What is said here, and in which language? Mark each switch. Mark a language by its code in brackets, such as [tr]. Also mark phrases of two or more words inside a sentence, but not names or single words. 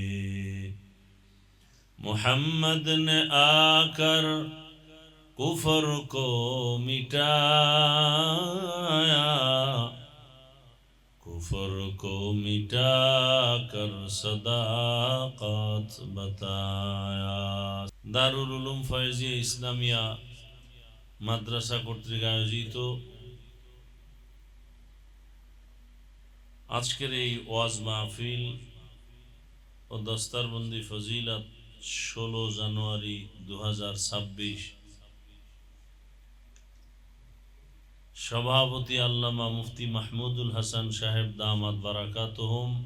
[ur] محمد نے آ کر کفر کو مٹایا کفر کو مٹا کر صداقت بتایا [bn] দারুল উলুম ফয়েজিয়া ইসলামিয়া মাদ্রাসা কর্তৃক আয়োজিত আজকের এই ওয়াজ মাহফিল ও দস্তারবন্দি ফজিলত 16 জানুয়ারি 2026 সভাপতি আল্লামা মুফতি মাহমুদুল হাসান সাহেব দামাত বারাকাতুহুম